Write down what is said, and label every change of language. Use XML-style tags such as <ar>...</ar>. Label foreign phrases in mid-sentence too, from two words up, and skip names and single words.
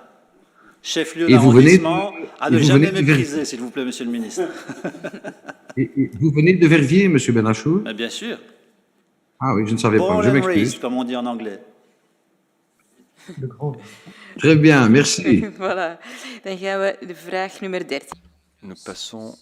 <fr>Chef-lieu Et vous venez- d'arrondissement, à et ne vous jamais venez de- mépriser, s'il vous plaît, Monsieur le Ministre. Et vous venez de Verviers, M. Benachou? Mais bien sûr. Ah oui, je ne savais pas.</fr> <en>Born</en> <fr>Je</fr> <en>and</en> <fr>m'excuse. raised, comme on dit en anglais. Très bien, merci. Voilà,</fr> <nl>dan gaan we de vraag nummer 13.</nl> <fr>Nous passons</fr>